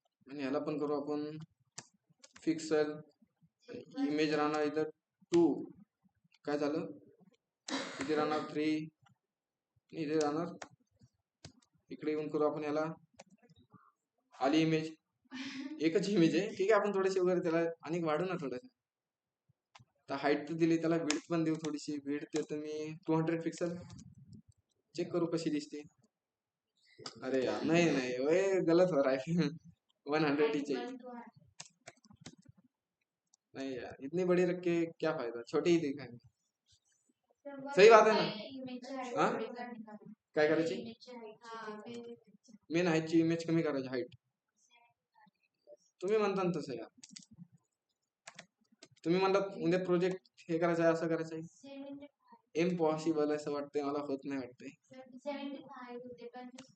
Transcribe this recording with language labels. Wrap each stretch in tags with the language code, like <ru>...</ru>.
<mr>आणि ह्याला पण करू आपण पिक्सल. इमेज राहणार इथं 2, काय झालं, इथे राहणार 3, इथे राहणार, इकडे येऊन करू आपण याला, आली इमेज, एकच इमेज आहे, ठीक आहे. आपण थोडेसे वगैरे त्याला आणि वाढू ना थोडं. तर हाईट तर दिली, त्याला विड्थ पण देऊ थोडीशी. विड्थ देतो मी 200 पिक्सल. चेक करू कशी दिसते.</mr> <hi>अरे यार, नहीं नहीं, वही गलत हो रहा है. 100 ही चाहिए. नहीं यार, इतनी बड़ी रख के क्या फायदा, छोटी ही दिखाएंगे.</hi> <mr>सही बात आहे ना. हा, काय करायची, मेन हाईटची इमेज कमी करायची, हाईट. तुम्ही म्हणता ना तसं यार, तुम्ही म्हणतात उद्या प्रोजेक्ट हे करायचं आहे, असं करायचं आहे. इम्पॉसिबल असं वाटतंय मला, होत नाही वाटतंय.</mr>